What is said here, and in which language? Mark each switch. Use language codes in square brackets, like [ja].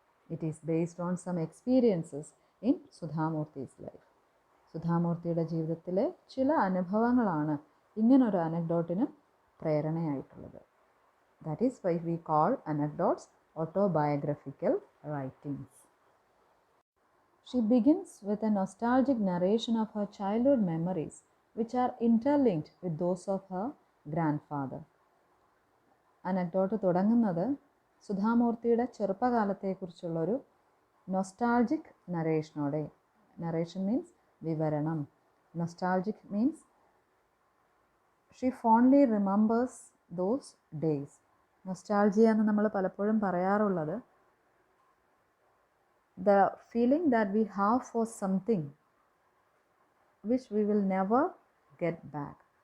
[en] It is based on some experiences in Sudha Murthy's life. [ml] സുധാമൂർത്തിയുടെ ജീവിതത്തിലെ ചില അനുഭവങ്ങളാണ് ഇങ്ങനൊരു അനക്ഡോട്ടിന് പ്രേരണയായിട്ടുള്ളത്. [en] That is why we call anecdotes autobiographical writings. She begins with a nostalgic narration of her childhood memories, which are interlinked with those of her grandfather. [ml] Anecdote തുടങ്ങുന്നത് സുധാമൂർത്തിയുടെ ചെറുപ്പകാലത്തെക്കുറിച്ചുള്ളൊരു nostalgic നരേഷനോടെ. [en] Narration means വിവരണം. Nostalgic means she fondly remembers those days. [ml] Nostalgia എന്ന് നമ്മൾ പലപ്പോഴും പറയാറുള്ളത് [en] the feeling that we have for something which we will never get back.